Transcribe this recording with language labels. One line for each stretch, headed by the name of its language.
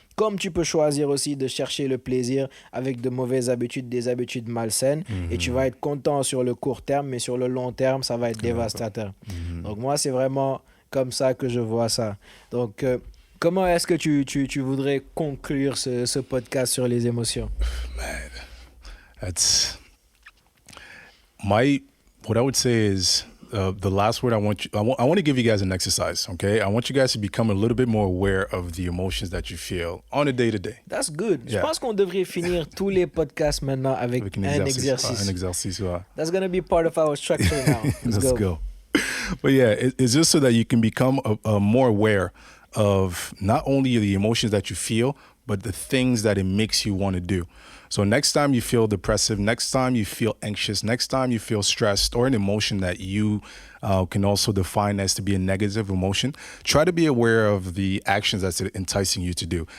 French: Comme tu peux choisir aussi de chercher le plaisir avec de mauvaises habitudes, des habitudes malsaines, et tu vas être content sur le court terme, mais sur le long terme, ça va être dévastateur. Donc moi, c'est vraiment comme ça que je vois ça. Donc, comment est-ce que tu voudrais conclure ce podcast sur les émotions?
English: Man, that's what I would say is the last word I want to give you guys an exercise, okay? I want you guys to become a little bit more aware of the emotions that you feel on a day-to-day. That's good. Yeah.
French: Je pense qu'on devrait finir tous les podcasts maintenant avec un exercice. Un exercice, ouais.
English: That's going to be part of our structure now. Let's go. But yeah, it's just so that you can become more aware of not only the emotions that you feel, but the things that it makes you want to do. So next time you feel depressive, next time you feel anxious, next time you feel stressed, or an emotion that you can also define as to be a negative emotion, try to be aware of the actions that's enticing you to do.